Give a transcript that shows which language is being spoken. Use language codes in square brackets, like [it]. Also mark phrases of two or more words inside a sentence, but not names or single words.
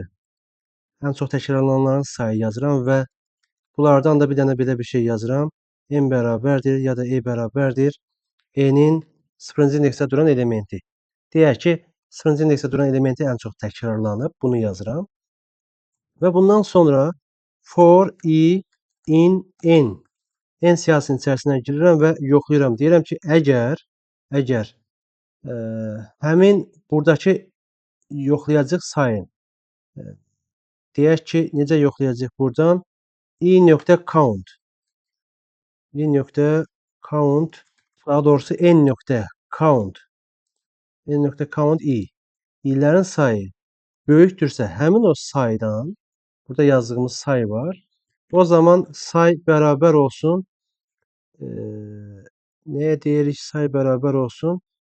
[az] Ən çox təkrarlananların sayı yazıram və bunlardan da bir dənə belə bir şey yazıram. N bərabərdir ya da E bərabərdir. N-in 0-cı indeksdə duran elementi. Deyək ki, 0-cı indeksdə duran elementi ən çox təkrarlanıb. Bunu yazıram. Və bundan sonra [en] for i in n. [az] N siyahısının içərisinə girirəm və yoxlayıram. Deyirəm ki, əgər həmin buradakı yoxlayacaq sayın deyək ki, necə yoxlayacaq buradan? i.count daha doğrusu n.count i'lərin sayı böyükdürsə həmin o saydan, burada yazdığımız say var, o zaman say bərabər olsun, nəyə deyirik say bərabər olsun?